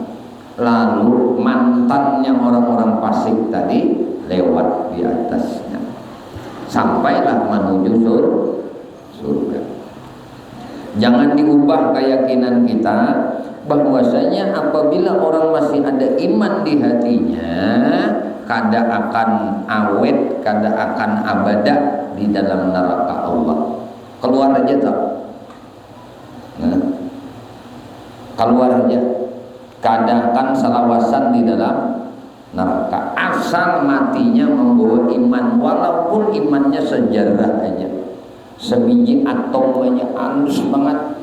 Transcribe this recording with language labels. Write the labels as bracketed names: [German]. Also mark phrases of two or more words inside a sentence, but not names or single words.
[Indonesian] Lalu mantannya orang-orang fasik tadi lewat di atasnya, sampailah menuju surga. Jangan diubah keyakinan kita bahwasanya apabila orang masih ada iman di hatinya, kada akan awet, kada akan abada di dalam neraka Allah. Keluar aja tak? Nah, keluar aja. [Banjar] Kada akan salawasan di dalam neraka asal matinya membawa iman, walaupun imannya sejarah aja, sebiji atom aja, halus banget.